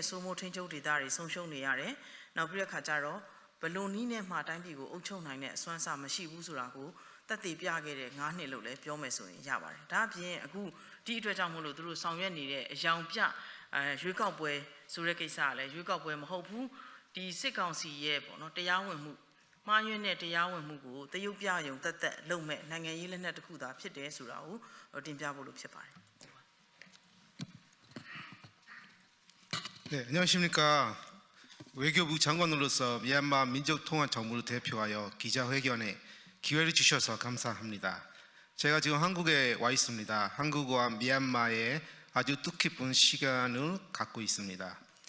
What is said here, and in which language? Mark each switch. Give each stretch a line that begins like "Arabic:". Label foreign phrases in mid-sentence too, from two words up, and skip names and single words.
Burmese: စိုးမိုးထိန်းချုပ်ဒေသတွေဆုံးရှုံးနေရတယ်နောက်ပြီးတဲ့ခါကျတော့ဘလုံနီးနဲ့မှတိုင်းပြည်ကိုအုပ်ချုပ်နိုင်တဲ့အစွမ်းစားမရှိဘူးဆိုတာကိုသက်သေပြခဲ့တဲ့9နှစ်လို့လည်းပြောမယ်ဆိုရင်ရပါတယ်ဒါအပြင်အခုဒီအတွက်ကြောင့်မို့လို့သူတို့ဆောင်ရွက်နေတဲ့အယောင်ပြရွေးကောက်ပွဲဆိုတဲ့ကိစ္စကလည်းရွေးကောက်ပွဲမဟုတ်ဘူးဒီစစ်ကောင်စီရဲ့ပေါ့နော်တရားဝင်မှုမှားယွင်းတဲ့တရားဝင်မှုကိုတရုတ်ပြယုံတက်တက်လုံမဲ့နိုင်ငံရေးလက်နက်တစ်ခုသာဖြစ်တယ်ဆိုတာကိုတင်ပြဖို့လို့ဖြစ်ပါတယ်
Korean: 네, 안녕하십니까. 외교부 장관으로서 미얀마 민족통합정부를 대표하여 기자회견에 기회를 주셔서 감사합니다. 제가 지금 한국에 와 있습니다. 한국과 미얀마에 아주 뜻깊은 시간을 갖고 있습니다.